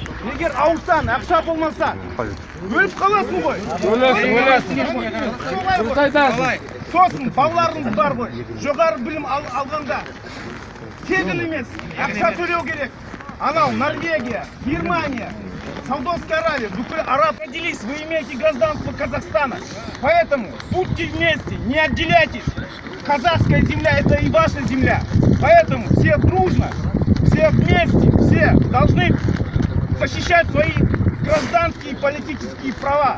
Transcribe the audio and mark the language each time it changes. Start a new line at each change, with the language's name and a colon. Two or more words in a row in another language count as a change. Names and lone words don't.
Kazakh: Егер ауырсаң, ақша болмаса, өліп қаласың ғой. Сосын балаларыңыз бар ғой. Жоғары білім алғанда тегін емес, ақша төлеу керек.
Russian: Анау Норвегия, Германия, Саудовская Аравия, бүкіл араб родились, вы имеете гражданство Казахстана. Поэтому будьте вместе, не отделяйтесь. Казахская земля — это и ваша земля. Поэтому все дружно, все вместе, все должны защищать свои гражданские и политические права.